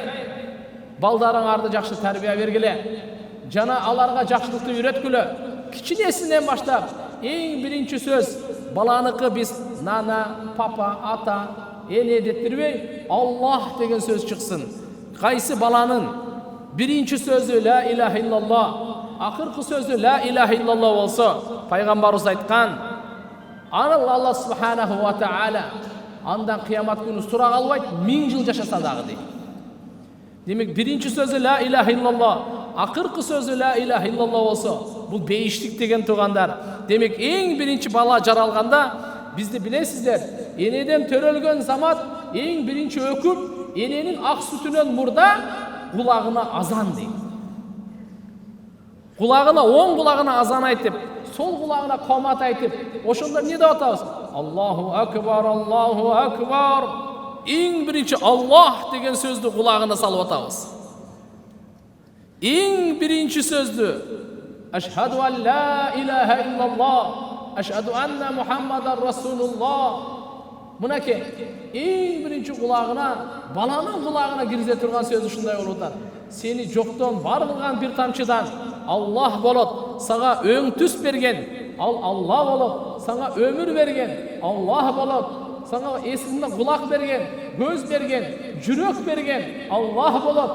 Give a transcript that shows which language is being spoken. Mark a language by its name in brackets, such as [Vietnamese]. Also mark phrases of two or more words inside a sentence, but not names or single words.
[Kyrgyz] Балдарыңарды жакшы тарбия бергиле. Жана аларга жакшылыкты үйрөткүлө. Кичинесинен баштап эң биринчи сөз баланыкы биз нана, папа, ата, эне дептирбей, Аллах деген сөз чыксын. Кайсы баланын биринчи сөзү [Arabic] لا إله إلا الله, [Kyrgyz] акыркы сөзү [Arabic] لا إله إلا الله [Kyrgyz] болсо, пайгамбарыбыз айткан: Алла [Arabic] سبحانه وتعالى [Kyrgyz] андан кыямат күнү сурак албайт, 1000 жыл жашаса дагы дейт. Демек биринчи сөзү [Arabic] لا إله إلا الله, [Kyrgyz] акыркы сөзү [Arabic] لا إله إلا الله [Kyrgyz] болсо, бул бейиштик деген туугандар. Демек эң биринчи бала жаралганда бизди билесиздер, энеден төрөлгөн замат эң биринчи өкүп, эненин ак сүтүнөн мурда кулагына азан дейт. Кулагына, оң кулагына азан айтып, сол кулагына комат айтып, ошондо эмне деп атабыз? [Arabic] الله أكبر الله أكبر. [Kyrgyz] Эң биринчи Аллах деген сөздү кулагына салып атабыз. Эң биринчи сөздү [Arabic] أشهد أن لا إله إلا الله أشهد أن محمدا رسول الله. [Kyrgyz] Мынакей, эң биринчи кулагына, баланын кулагына кирзе турган сөз ушундай болуп атат. Сени жоктон бар кылган бир тамчыдан Аллах болот, сага өң түс берген, ал Аллах болот, сага өмүр берген, Аллах болот, сага эсиңде кулак берген, көз берген, жүрөк берген, Аллах болот.